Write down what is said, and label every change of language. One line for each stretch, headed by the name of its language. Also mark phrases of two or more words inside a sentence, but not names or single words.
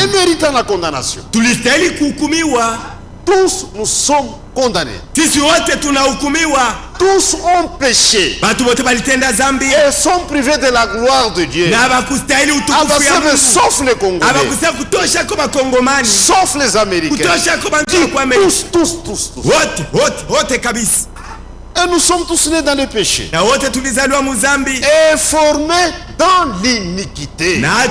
French: Et méritant la condamnation.
Swahili: Tulistahili kuhukumiwa.
French: Tous nous sommes condamnés.
Swahili: Sisi wote tunahukumiwa.
French: Tous ont péché et sont privés de la gloire de Dieu. Sauf les Congolais, sauf les Américains. Tous. Et nous sommes tous nés dans le péché et formés dans l'iniquité.